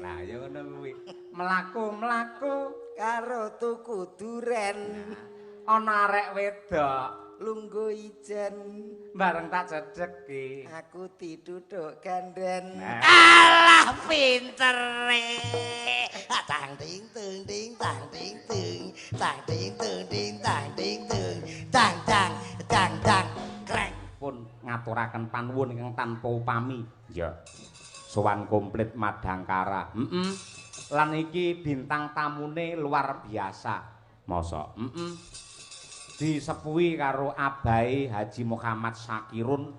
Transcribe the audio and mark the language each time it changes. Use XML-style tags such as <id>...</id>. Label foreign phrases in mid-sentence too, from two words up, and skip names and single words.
<jv>Lah ya ngono kuwi. Mlaku-mlaku karo tuku duren. Ana arek wedok lungguh ijen bareng tak cedeki. Aku diduduk ganden. Nah. Alah pintere. Tang ting tung ting tang ting tung. Tang ting tung ting tang ting tung. Tang tang tang tang krek. Pun ngaturaken panuwun ingkang tanpa upami. Ya. Sowan komplit Madangkara. Lan iki bintang tamune</jv> <id>luar biasa.</id> <jv>Mosok. Disepuhi karo abahe Haji Muhammad Sakirun.</jv>